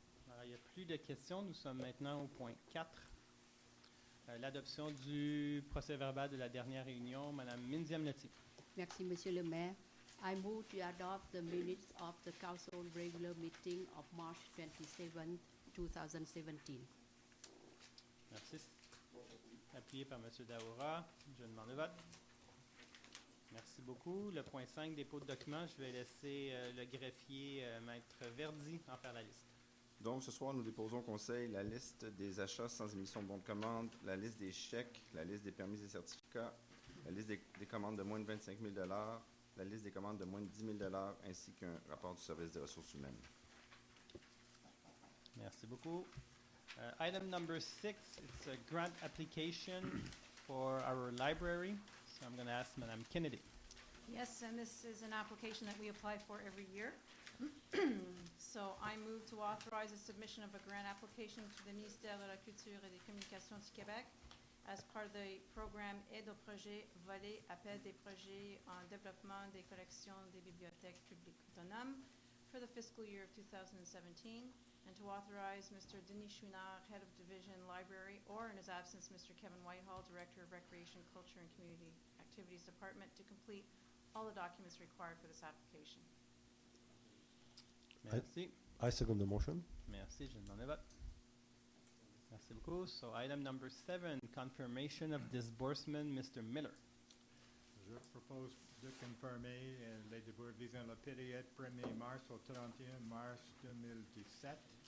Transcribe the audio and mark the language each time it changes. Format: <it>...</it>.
<fr>Alors, il n'y a plus de questions. Nous sommes maintenant au point 4. L'adoption du procès-verbal de la dernière réunion. Madame Minziam-Leti. Merci, Monsieur le maire.</fr> <en>I move to adopt the minutes of the council regular meeting of March 27, 2017.</en> <fr>Merci. Appuyé par M. Daoura. Je demande le vote. Merci beaucoup. Le point 5, dépôt de documents. Je vais laisser le greffier, Maître Verdi, en faire la liste. Donc, ce soir, nous déposons au Conseil la liste des achats sans émission de bons de commande, la liste des chèques, la liste des permis et certificats, la liste des commandes de moins de 25 000 $, la liste des commandes de moins de 10 000 $, ainsi qu'un rapport du service des ressources humaines. Merci beaucoup.</fr> <en>Item number 6, it's a grant application for our library. So I'm going to ask Madame Kennedy. Yes, and this is an application that we apply for every year. So I move to authorize the submission of a grant application to the Ministère de la Culture et des Communications du Québec as part of the programme Aide au projet volet appel des projets en développement des collections des bibliothèques publiques autonomes for the fiscal year of 2017, and to authorize Mr. Denis Chouinard, Head of Division Library, or in his absence, Mr. Kevin Whitehall, Director of Recreation, Culture and Community Activities Department, to complete all the documents required for this application.</en> <fr>Merci.</fr> <en>I second the motion.</en> <fr>Merci, je demande le vote. Merci beaucoup.</fr> <en>So item number 7, confirmation of disbursement, Mr. Miller.</en> <fr>Je propose de confirmer les débours visant la période 1er mars au 31 mars 2017.</fr>